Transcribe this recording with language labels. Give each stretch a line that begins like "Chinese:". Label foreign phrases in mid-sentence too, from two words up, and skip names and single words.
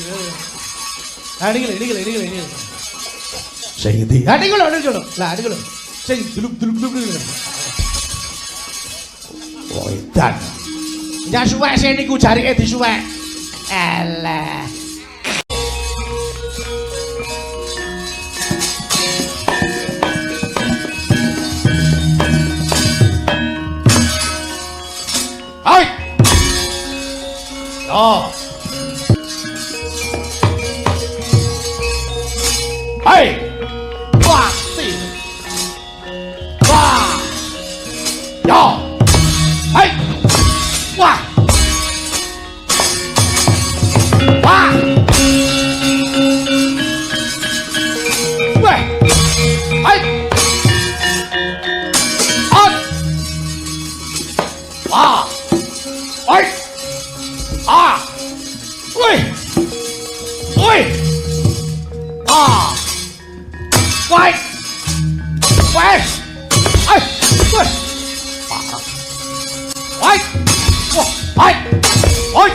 Javanese: Ha niki. Sing ndi? Ha niku lho. Lah niku lho. Sing duluk-duluk niku. Oh, edan. Ya suwek sing niku jarike disuwek. Alah. Hai. Oh. Hai. Wah, si. Wah. Yo. Hai. Wah. Wah. Weh. Hai. On. Wah. Hai. Ah. Wih. Wih.
English: Ah. Wait! Wait! Ay! Wait! Wait! Wait! Wait!